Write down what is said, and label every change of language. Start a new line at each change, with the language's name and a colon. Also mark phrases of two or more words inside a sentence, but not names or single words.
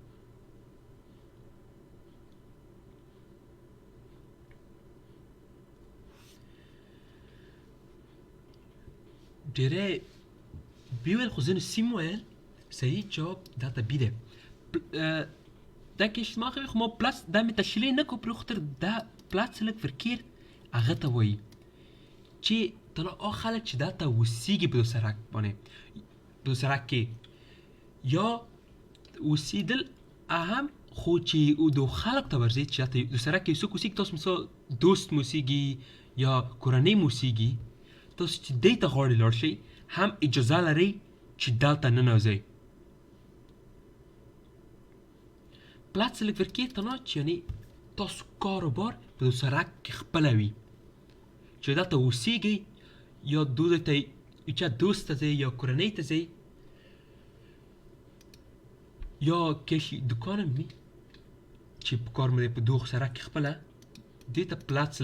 Pashto: ډېری بي ویل خو ځینو سیم ویل صحیح جواب دلته بي دی دا کې اشتباه کوي خو ما پلاس دا مې تشریح نه کړو پرې دا
Dutch: plaatselijk verkeer
Pashto: هغه ته وایي چې تنها هغه خلک چې دلته اوسېږي په دې سرک باندې په دې سرک کې یا اوسېدل اهم خو چې دو خلک ته ورځي چې دلته د سرک کې څوک اوسېږي تاسو مثال دوست مو اوسېږي یا کورنۍ مو اوسېږي تاسو چې دې ته غواړئ لاړ شئ هم اجازه لرئ چې دلته ننوځئ
Dutch: plaatselijk verkeer
Pashto: تنها چې یعنې تاسو کاروبار په دې سرک کې خپله وي چې دلته اوسېږئ یا دوی ته چا دوست ته ځئ یا کورنۍ ته ځئ یا کشي دکان هم وي چې په کار مو دی په دغه سرک کې خپله دې ته plaatselijk